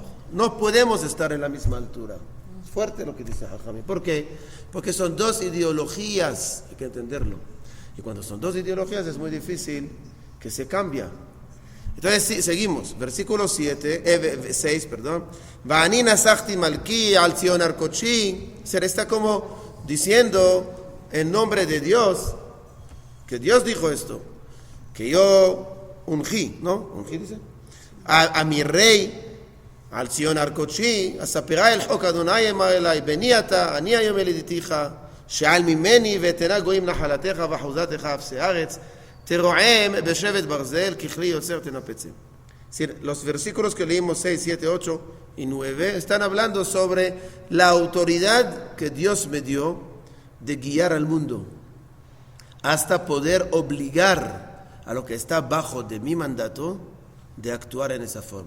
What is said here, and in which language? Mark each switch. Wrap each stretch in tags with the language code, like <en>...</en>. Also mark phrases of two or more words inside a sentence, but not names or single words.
<es>No podemos estar en la misma altura. Es fuerte lo que dice Jajamim. ¿Por qué? Porque son 2 ideologías, hay que entenderlo. Y cuando son 2 ideologías es muy difícil que se cambie. Entonces sí, seguimos, versículo 6, perdón.</es> <he>ואני נסכתי מלכי על ציון הר קדשי.</he> <es>Se está como diciendo en nombre de Dios, que Dios dijo esto, que yo ungí, ¿no? Ungí dice, a mi rey,</es> <he>על ציון הר קדשי אספרה אל חק יהוה אמר אלי, בני אתה אני היום ילדתיך שאל ממני ואתנה גוים נחלתך ואחזתך אפסי ארץ תרעם בשבט ברזל ככלי יוצר תנפצם.</he> <es>Es decir, los versículos que leímos 6, 7, 8 y 9 están hablando sobre la autoridad que Dios me dio de guiar al mundo hasta poder obligar a lo que está bajo de mi mandato de actuar en esa forma.</es>